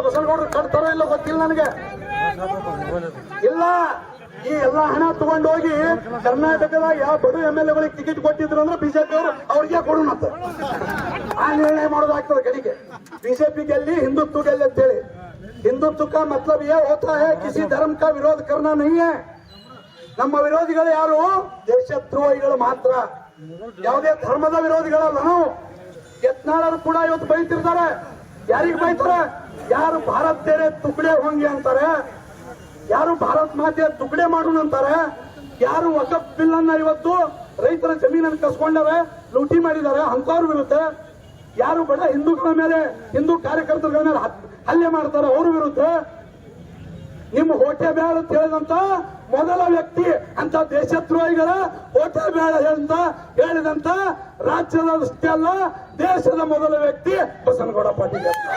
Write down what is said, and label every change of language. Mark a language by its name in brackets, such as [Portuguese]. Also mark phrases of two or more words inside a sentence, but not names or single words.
[Kannada] ಬಸನಗೌಡರು ಕಟ್ತಾರೋ ಇಲ್ಲ ಗೊತ್ತಿಲ್ಲ ನನಗೆ. ಇಲ್ಲ, ಈ ಎಲ್ಲಾ ಹಣ ತಗೊಂಡು ಹೋಗಿ ಕರ್ನಾಟಕದ ಯಾವ ಬಡು [English] MLA ticket [Kannada] ಕೊಟ್ಟಿದ್ರು ಅಂದ್ರೆ ಬಿಜೆಪಿ ಅವರು ಅವ್ರಿಗೆ ಕೊಡೋಣ ಅಂತ ಆ ನಿರ್ಣಯ ಮಾಡೋದಾಗ್ತದೆ. ಕಡೆಗೆ ಬಿಜೆಪಿ ಗೆಲ್ಲಿ ಹಿಂದುತ್ವ ಗೆಲ್ಲಿ ಅಂತೇಳಿ. [Hindi] ಹಿಂದುತ್ವ का मतलब ये होता है किसी धर्म का विरोध करना नहीं है. [Kannada] ನಮ್ಮ ವಿರೋಧಿಗಳು ಯಾರು? ದೇಶದ್ರೋಹಿಗಳು ಮಾತ್ರ, ಯಾವುದೇ ಧರ್ಮದ ವಿರೋಧಿಗಳಲ್ಲ ನಾವು. ಯತ್ನಾಳರು ಕೂಡ ಇವತ್ತು ಬೈತಿರ್ತಾರೆ. ಯಾರಿಗೆ ಬೈತಾರೆ? ಯಾರು [Hindi] भारत तेरे टुकड़े होंगे [Kannada] ಅಂತಾರೆ, ಯಾರು ಭಾರತ್ ಮಾತೆ ತುಕಡೆ ಮಾಡೋಣ ಅಂತಾರೆ, ಯಾರು ವಕಫ್ ಬಿಲ್ ಅನ್ನ ಇವತ್ತು ರೈತರ ಜಮೀನನ್ನು ಕಸ್ಕೊಂಡಾರೆ, ಲೂಟಿ ಮಾಡಿದ್ದಾರೆ ಅಂತವ್ರ ವಿರುದ್ಧ, ಯಾರು ಬಡ ಹಿಂದೂಗಳ ಮೇಲೆ, ಹಿಂದೂ ಕಾರ್ಯಕರ್ತರ ಮೇಲೆ ಹಲ್ಲೆ ಮಾಡ್ತಾರೆ ಅವ್ರ ವಿರುದ್ಧ, ನಿಮ್ಮ ಹೋಟೆ ಬೇಡ ಅಂತ ಹೇಳಿದಂತ ಮೊದಲ ವ್ಯಕ್ತಿ ಅಂತ ದೇಶದ್ರೋಹಿಗಳ ಹೋಟೆ ಬೇಡ ಹೇಳಿದಂತ ರಾಜ್ಯದಷ್ಟೇ ಅಲ್ಲ ದೇಶದ ಮೊದಲ ವ್ಯಕ್ತಿ ಬಸನಗೌಡ ಪಾಟೀಲ್.